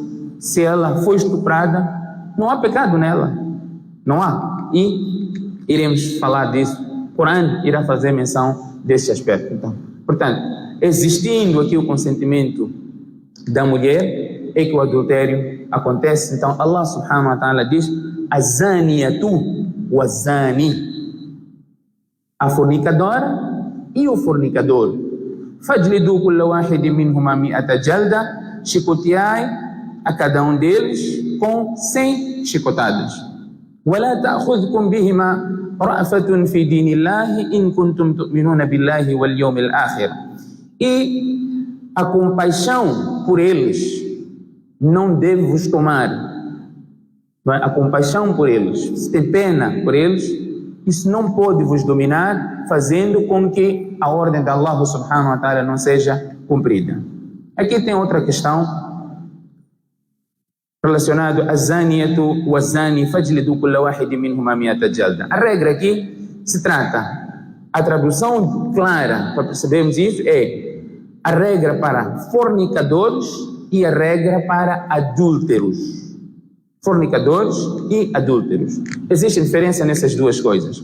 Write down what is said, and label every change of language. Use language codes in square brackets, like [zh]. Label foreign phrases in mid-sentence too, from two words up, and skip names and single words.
[pt] Se ela foi estuprada, não há pecado nela, não há. E iremos falar disso. O Corão irá fazer menção desse aspecto. Então, portanto, existindo aqui o consentimento da mulher, é que o adultério acontece. Então, [ar] الله سبحانه وتعالى [pt] diz: [ar] الزانية والزاني, [pt] a fornicadora e o fornicador. [ar] فاجلدوا كل واحد منهما مائة جلدة, [pt] chicoteai a cada um deles com 100 chicotadas. [ar] ولا تأخذكم بهما رأفة في دين الله إن كنتم تؤمنون بالله واليوم الآخر. [pt] E a compaixão por eles não deve vos tomar. A compaixão por eles, se tem pena por eles, isso não pode vos dominar, fazendo com que a ordem de [ar] الله سبحانه وتعالى [pt] não seja cumprida. Aqui tem outra questão relacionado a [ar] الزانية والزاني فاجلدوا كل واحد منهما مائة جلدة. [pt] A regra aqui se trata, a tradução clara para percebermos isso é a regra para fornicadores e a regra para adúlteros. Fornicadores e adúlteros. Existe diferença nessas duas coisas.